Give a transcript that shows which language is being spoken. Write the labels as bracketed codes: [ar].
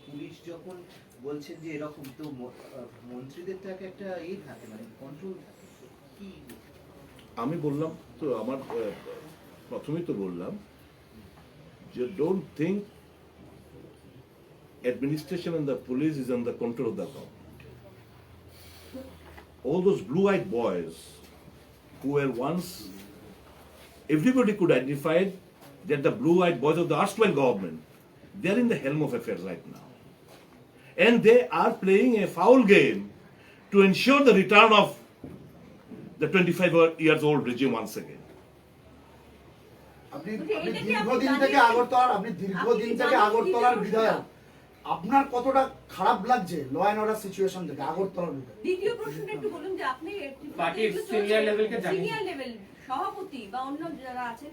[bn] Police যখন বলছেন যে এরকম, তো মন্ত্রীদের তো একটা থাকে, মানে কন্ট্রোল থাকে, কি? আমি বললাম তো, আমার প্রথমেই তো বললাম যে [en] Don't think administration and the police is under control of the government. All those blue-eyed boys who were once, everybody could identify that the blue-eyed boys of the erstwhile government, they are in the helm of affairs right now. And they are playing a foul game to ensure the return of the 25 years old regime once again. [bn] আপনি দীর্ঘদিন থেকে আগরতলার বিধায়ক, আপনার কতটা খারাপ লাগছে ল and order situation থেকে আগরতলার বিধায়ক? দ্বিতীয় প্রশ্নটা একটু বলুন যে আপনি পার্টির সিনিয়র লেভেলকে সিনিয়র লেভেল সভাপতি বা অন্য যারা আছেন